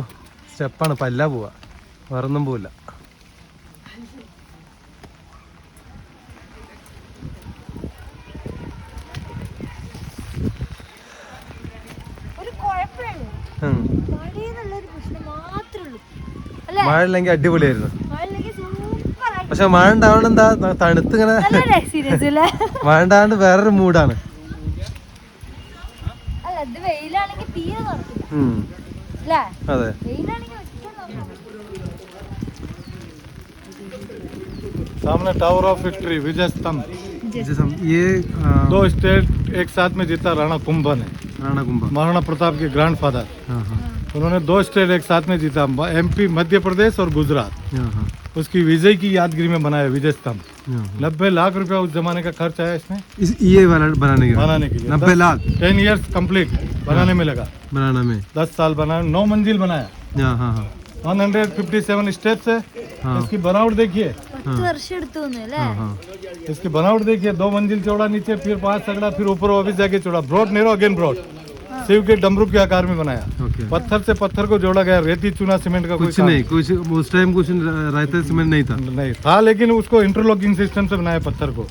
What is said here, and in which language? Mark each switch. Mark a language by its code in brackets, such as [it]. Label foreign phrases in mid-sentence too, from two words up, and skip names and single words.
[ml] സ്റ്റെപ്പാണ്, പല്ലാ പോവാ, വേറൊന്നും പോവില്ല. മഴ ഇല്ലെങ്കിൽ അടിപൊളിയായിരുന്നു. പക്ഷെ മഴ ഉണ്ടാവണം എന്താ തണുത്ത് ഇങ്ങനെ മഴ ഉണ്ടാവണ്ട് വേറൊരു മൂഡാണ്. അതെ [hi] सामने टावर ऑफ विक्ट्री विजय स्तंभ, ये 2 स्टेट एक साथ में जीता राणा कुंभन है। राणा कुंभा महाराणा प्रताप के ग्रैंडफादर। उन्होंने 2 स्टेट एक साथ में जीता, MP मध्य प्रदेश और गुजरात। उसकी विजय की यादगिरी में बनाया विजय स्तंभ। 90 लाख रुपया उस जमाने का खर्च आया इसमें ये वाला बनाने के लिए 90 लाख 10 [en] years complete [hi] बनाने में लगा। बनाना में। 10 साल बना, 9 मंजिल बनाया। हाँ हाँ हाँ 157 स्टेप्स है। इसकी बनावट देखिए, [ml] 10 വർഷം എടുത്തു അല്ലേ? [hi] इसकी बनावट देखिए, 2 मंजिल चौड़ा नीचे, फिर 5 तगड़ा, फिर ऊपर वापस जाके चौड़ा, [en] broad narrow again broad. [hi] शिव के डमरू के आकार में बनाया। ओके। पत्थर से पत्थर को जोड़ा गया, रेती चूना सीमेंट का कोई कुछ काम नहीं, कुछ उस टाइम कुछ रायता सीमेंट नहीं था। नहीं था, लेकिन उसको [en] interlocking system [hi] से बनाया पत्थर को।